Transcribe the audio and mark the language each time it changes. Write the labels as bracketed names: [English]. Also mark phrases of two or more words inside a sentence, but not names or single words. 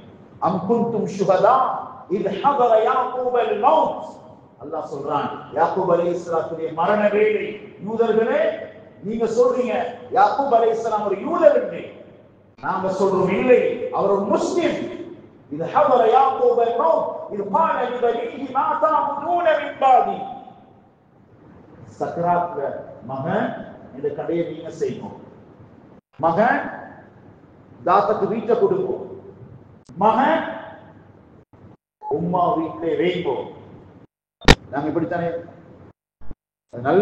[Arabic] أم كنتم شهداء إذ حضر يعقوب الموت. [Tamil] அல்லாஹ் சொல்றான், யாக்கூப் அலைஹிஸ்ஸலாத்துடைய மரண வேளை. யூதர்களே, நீங்க சொல்றீங்க யாக்கூப் அலைஹிஸ்ஸலாம் ஒரு யூதர் என்று, நாங்க சொல்றோம் இல்லை, அவர் ஒரு முஸ்லிம். [Arabic] إذ حضر يعقوب الموت إذ قال لبنيه ما تعبدون من بعدي. [Tamil] சக்ராத்ல மகன், இந்த கடையை நீங்க செய்யணும், மகன் தாத்தக்கு வீட்டை கொடுக்கும், மகன் உம்மா வீட்டிலே வைங்கோ. நாங்க இப்படித்தானே நல்ல.